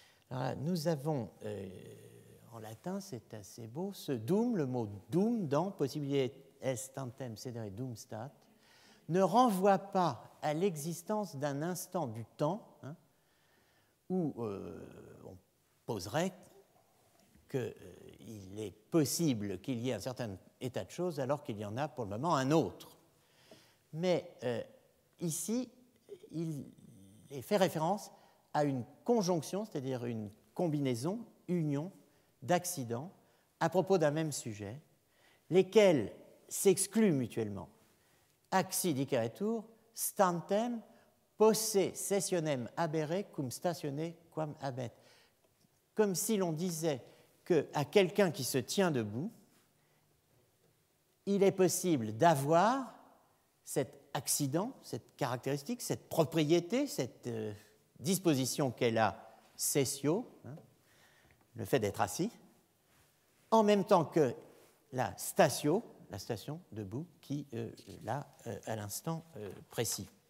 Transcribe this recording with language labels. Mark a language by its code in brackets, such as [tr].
[fr] Alors là, nous avons, en latin, c'est assez beau, ce dum, le mot dum dans possibilité [la] est tantem sedere dum stat, [fr] ne renvoie pas à l'existence d'un instant du temps où on poserait qu'il est possible qu'il y ait un certain état de choses alors qu'il y en a pour le moment un autre. Mais ici, il est fait référence à une conjonction, c'est-à-dire une combinaison, union d'accidents à propos d'un même sujet, lesquels s'excluent mutuellement. [la] Axi diceretur, stantem, posse sessionem habere cum statione quam habet. [fr] Comme si l'on disait qu'à quelqu'un qui se tient debout, il est possible d'avoir cet accident, cette caractéristique, cette propriété, cette disposition qu'est la sessio, le fait d'être assis, en même temps que la statio, la station debout, qui là, à l'instant précis.